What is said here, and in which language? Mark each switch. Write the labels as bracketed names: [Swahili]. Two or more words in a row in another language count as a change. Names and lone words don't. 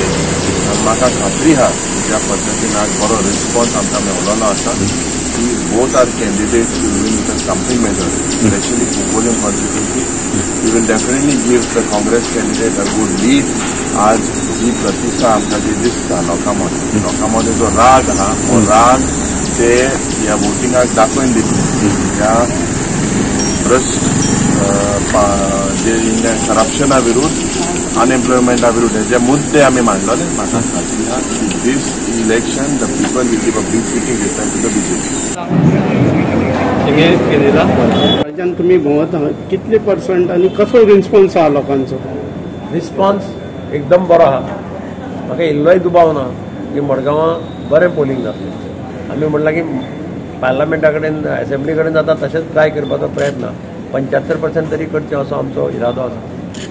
[Konkani] म्हाका खात्री आहा ज्या पद्दतीन आज बरो रिस्पॉन्स आमकां मेळिल्लो आसा की [English] both are candidates will win with something major, specially Cuncolim constituency. we will definitely give the Congress candidate a good lead. [Konkani] आज ही प्रतिष्ठा आमकां जी दिसता लोकांमध्ये जो राग आहा हो राग ते ह्या वोटिंगाक दाखोवन दितले. ह्या भ्रष्ट जे करप्शना विरुद्ध, अनएम्प्लॉयमेंटा विरुद्ध हे मुद्दे आम्ही मांडलेले. म्हाका खात्री आहा की [English] this election the people will give a big speaking return to the BJP. [Konkani] राज्यान तुम्ही भोंवता कितले पर्संट आणि कसो रिस्पॉन्स आहा लोकांचो? रिस्पॉन्स एकदम बरो आहा. म्हाका इल्लोय दुबाव ना की मडगांवां बरें पोलिंग जातलें. आमी म्हणलां की पार्लमेंटा कडेन असेंब्ली कडेन जाता तशेंच ट्राय करपाचो प्रयत्न 75% तरी करचें असो आमचो इरादो आसा.